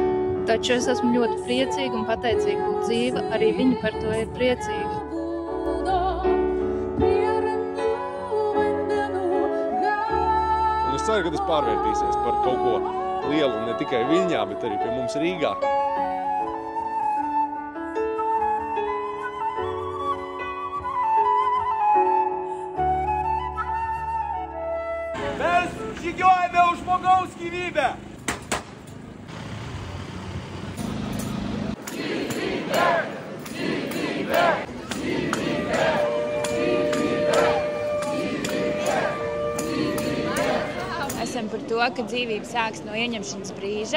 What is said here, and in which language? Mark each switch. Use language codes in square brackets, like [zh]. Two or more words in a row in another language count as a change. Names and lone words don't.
[lv] Taču es esmu ļoti priecīga un pateicīga būt dzīva, arī viņa par to ir priecīga. Un es ceru, ka tas pārvērtīsies par kaut ko lielu ne tikai Viļņā, bet arī pie mums Rīgā. [lt] Mes žygiuojame už žmogaus gyvybę! [lv] Esam par to, ka dzīvība sāks no ieņemšanas brīža.